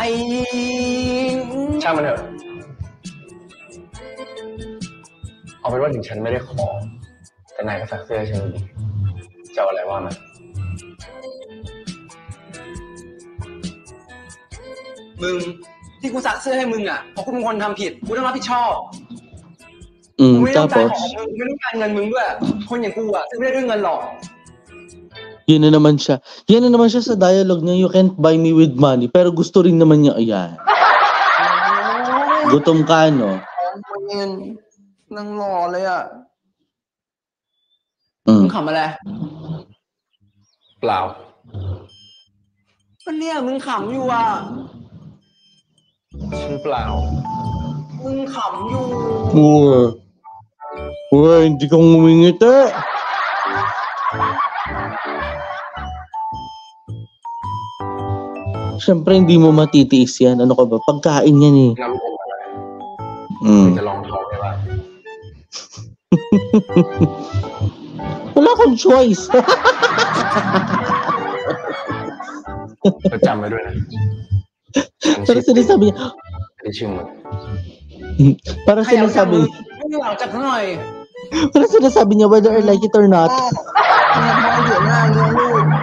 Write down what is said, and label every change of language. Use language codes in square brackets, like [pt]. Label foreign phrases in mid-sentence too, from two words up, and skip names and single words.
[th] ช่างมันเถอะเอาเป็นว่าถึงฉันไม่ได้ขอแต่นายก็ซักเสื้อให้ฉันดีจะเอาอะไรว่ามัน มึงที่กูซักเสื้อให้มึงอ่ะเพราะกูเป็นคนทำผิดกูต้องรับผิดชอบ Mm, กูไม่ต้องการ [tl] tapos, [th] ของมึงไม่ต้องการเงินมึงด้วยคนอย่างกูอ่ะซื้อไม่ได้ด้วยเงินหรอก [tl] yun na naman siya. Yan na naman siya sa dialogue niya, [en] you can't buy me with money. [tl] Pero gusto rin naman niya, ayan. Gutom ka, no? [th] เงินนั่งรอเลยอ่ะ Mm. มึงขำอะไร เปล่า ก็เนี่ยมึงขำอยู่อ่ะ ฉันเปล่า มึงขำอยู่ [tl] Uy, hindi kang umingiti. Siyempre, hindi mo matitiis yan. Ano ka ba? Pagkain yan eh. [th] น้ำผมอะไร Mm. จะลองท้องไหมล่ะ [tl] Wala kang choice. [th] ก็จำไว้ด้วยนะ [tl] Pero sinasabi niya, [th] ไม่ได้ชื่อมึง [tl] para [th] ใครอยากจับ [tl] sinasabi [th] มึง [tl] niya, [th] ไม่อยากจับซะหน่อย [tl] para sinasabi niya [en] whether I like it or not. [th] เดี๋ยวหน้าเงี้ยลูก